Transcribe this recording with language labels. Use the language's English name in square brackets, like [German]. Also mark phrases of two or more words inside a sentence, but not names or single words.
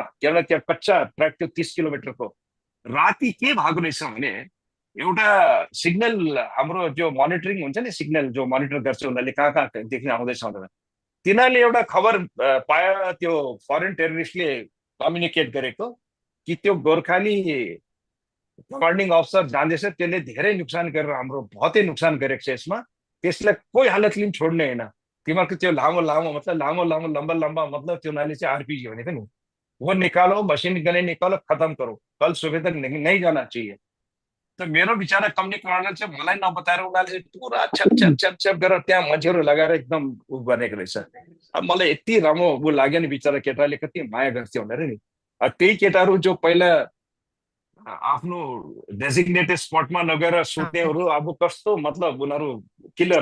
[Nepali] किनभने त्यहाँ कच्चा ट्र्याक थियो 30 किलोमिटरको। राति के भएको रहेछ भने एउटा सिग्नल, हाम्रो जो मोनिटरिङ हुन्छ नि, सिग्नल जो मोनिटर गर्छ उनीहरूले कहाँ कहाँदेखि आउँदैछ भनेर, तिनीहरूले एउटा खबर पायो त्यो [English] foreign terroristले [Nepali] कम्युनिकेट गरेको कि त्यो गोर्खाली [English] commanding officer [Nepali] जाँदैछ, त्यसले धेरै नोक्सान गरेर हाम्रो बहुतै नोक्सान गरेको छ यसमा, त्यसलाई कोही हालतले पनि छोड्ने होइन। तिमीहरूको त्यो लामो मतलब [Hindi] लम्बा मतलब [Nepali] त्यो उनीहरूले चाहिँ आरपिजी भनेको नि, [Hindi] वो निकालो, मशीन गन निकालो, खत्म करो, कल सुबह तक नहीं जाना चाहिए। [Nepali] त मेरो बिचारा [English] company commander [Nepali] चाहिँ मलाई नबताएर उनीहरूले चाहिँ पुरा छ्याप गरेर त्यहाँ मान्छेहरू लगाएर एकदम उ गरेको रहेछ। अब मलाई यति राम्रो ऊ लाग्यो नि, बिचारा केटाले कति माया गर्थ्यो भनेर नि। त्यही केटाहरू जो पहिला आफ्नो [English] designated spotमा [Nepali] नगएर सुत्नेहरू अब कस्तो मतलब उनीहरू किलर।